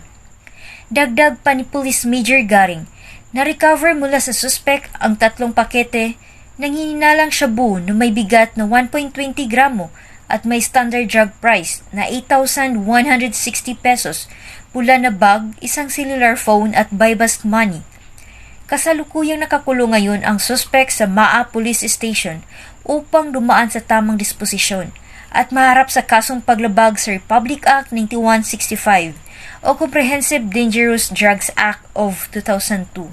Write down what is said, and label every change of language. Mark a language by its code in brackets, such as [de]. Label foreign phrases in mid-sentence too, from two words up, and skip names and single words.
[tl] Dagdag pa ni Police Major Garing, na-recover mula sa suspect ang 3 pakete ng hininalang shabu na may bigat na 1.20 gramo at may [en] standard drug price [tl] na 8,160 pesos, pula na bag, isang [en] cellular phone [tl] at [en] buy-bust money. [tl] Kasalukuyang nakakulong ngayon ang suspect sa Maa Police Station upang dumaan sa tamang disposisyon at maharap sa kasong paglabag sa Republic Act 9165 o Comprehensive Dangerous Drugs Act of 2002.